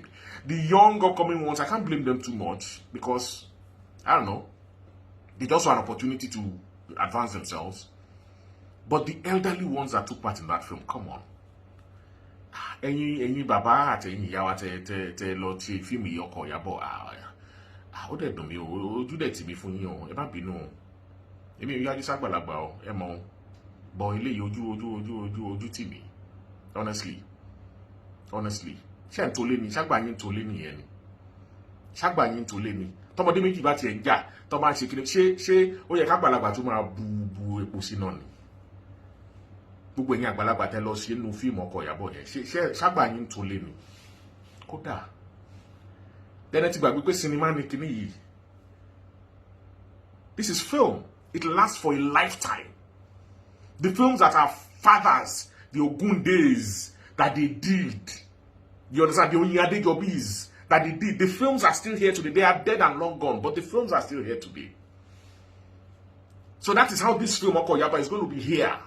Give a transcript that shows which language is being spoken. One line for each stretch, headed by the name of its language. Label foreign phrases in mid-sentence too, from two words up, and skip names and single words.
English: The young upcoming ones, I can't blame them too much because, I don't know, they just saw an opportunity to advance themselves. But the elderly ones that took part in that film, come on.
Yoruba: Any baba at any te lo ti Femi Oko Iyabo o de dun mi o oju de ti mi fun yin o e ba binu emi o yaji sagbalagba o e mo bo ile yi oju ti mi honestly se n to le ni sagba yin to le ni yen ni sagba yin to le ni tomode meji ba ti e nja to ma se kini se o ye kagbalagba to ma bu epo sina ni gbogbo ẹ̀yin àgbàlagbà tẹ́ lọ sí inú fíìmù Ọkọ Ìyábọ̀ yẹn ṣe ṣàgbà yín tó lé mi kódà dẹ́nẹ́ ti gbàgbé pé sinimá ni kíní yìí.
English: This is film. It lasts for a lifetime. The films that our fathers, the Ogun days that they did, you understand, the Oyinadejobis that they did, the films are still here today. They are dead and long gone, but the films are still here today. So that is how this film Ọkọ Ìyábọ̀ is going to be here.